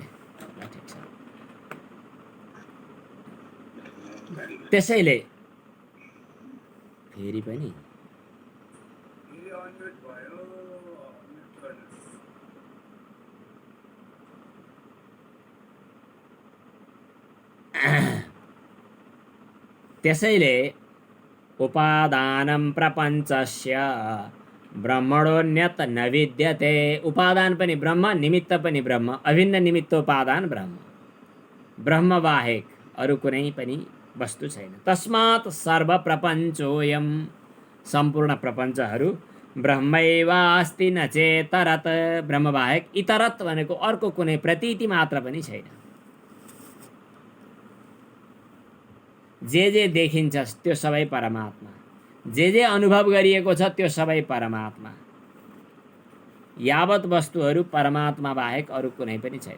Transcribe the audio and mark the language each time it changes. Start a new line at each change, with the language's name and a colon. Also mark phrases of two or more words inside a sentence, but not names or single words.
Nepali: ठिक छ। त्यसैले फेरि पनि त्यसैले
Sanskrit: उपादानं प्रपञ्चस्य ब्रह्मणोऽन्यत् न विद्यते।
Nepali: उपादान पनि ब्रह्म, निमित्त पनि ब्रह्म, अभिन्न निमित्तोपादान ब्रह्म। ब्रह्म बाहेक अरू कुनै पनि वस्तु छैन।
Sanskrit: तस्मात् सर्व प्रपञ्चोऽयं,
Nepali: सम्पूर्ण प्रपञ्चहरू
Sanskrit: ब्रह्मैवास्ति न चेतरत्।
Nepali: ब्रह्म बाहेक इतरत् भनेको अर्को कुनै प्रतीति मात्र पनि छैन। जे देखिन्छ त्यो सबै परमात्मा, जे अनुभव गरिएको छ त्यो सबै परमात्मा। यावत वस्तुहरू परमात्मा बाहेक अरू कुनै पनि छैन।